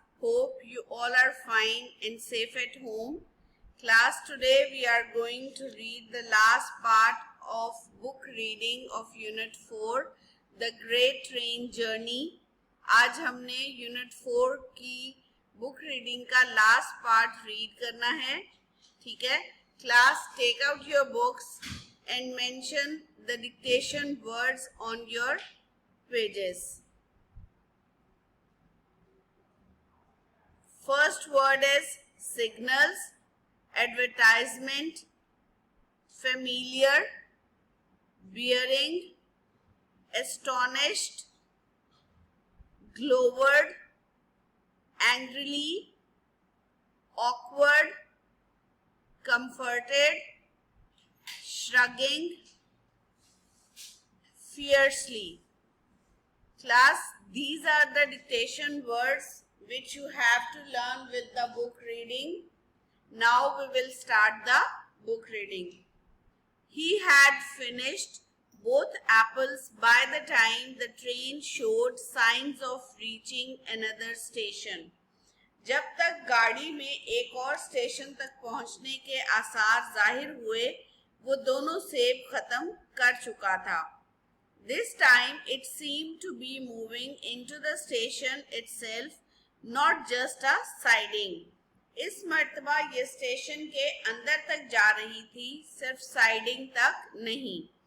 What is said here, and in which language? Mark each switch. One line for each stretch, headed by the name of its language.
English: Hope you all are fine and safe at home. Class, today we are going to read the last part of book reading of Unit 4, The Great Train Journey.
Hindi: आज हमने Unit 4 की book reading का last part read करना है. ठीक है class,
English: Take out your books and mention the dictation words on your pages. First word is signals, advertisement, familiar, bearing, astonished, glowered, angrily, awkward, comforted, shrugging, fiercely. Class, these are the dictation words which you have to learn with the book reading. Now we will start the book reading. He had finished both apples by the time the train showed signs of reaching another station.
Hindi: जब तक गाड़ी में एक और station तक पहुंचने के आसार जाहिर हुए, वो दोनों सेब खत्म कर चुका था.
English: This time it seemed to be moving into the station itself, not just a siding.
Hindi: इस मर्तबा ये स्टेशन के अंदर तक जा रही थी, सिर्फ साइडिंग तक नहीं.